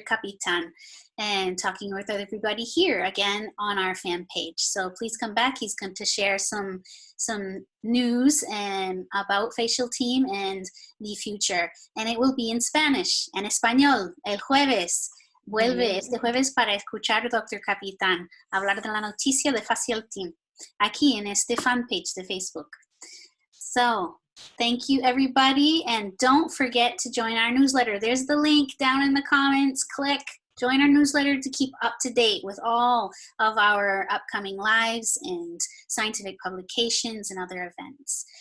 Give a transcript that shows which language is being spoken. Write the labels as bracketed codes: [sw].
[en] Capitan and talking with everybody here again on our fan page. So please come back. He's going to share some news and about Facialteam and the future, and it will be in Spanish, [es] en español, el jueves. Vuelve este jueves para escuchar Dr. Capitán hablar de la noticia de Facialteam aquí en este fanpage de Facebook. [en] So, thank you everybody, and don't forget to join our newsletter. There's the link down in the comments. Click, join our newsletter to keep up to date with all of our upcoming lives and scientific publications and other events.